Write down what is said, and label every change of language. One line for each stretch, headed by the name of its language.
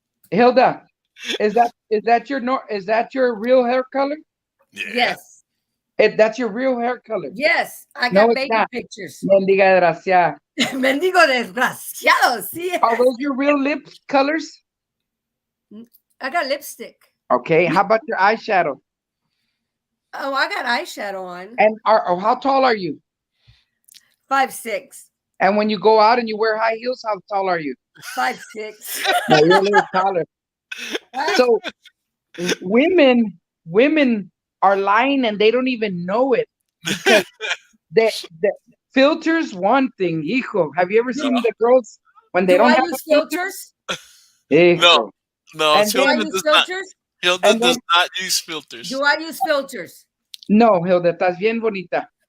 English: Hilda, is that your real hair color? Yeah. Yes. That's your real hair color. Yes, I got baby pictures.
Spanish: Mendiga desgraciada. Mendigo desgraciado, sí.
English: Are those your real lip colors? I got lipstick. Okay, how about your eyeshadow? Oh, I got eyeshadow on. And how tall are you? 5'6". And when you go out and you wear high heels, how tall are you? 5'6". No, you're a little taller. So women are lying and they don't even know it, because the filters one thing. Hijo, have you ever seen the girls when they don't have filters? No. Hilda does filters? Hilda does not use filters. Do I use filters?
Spanish: No, Hilda, estás bien bonita.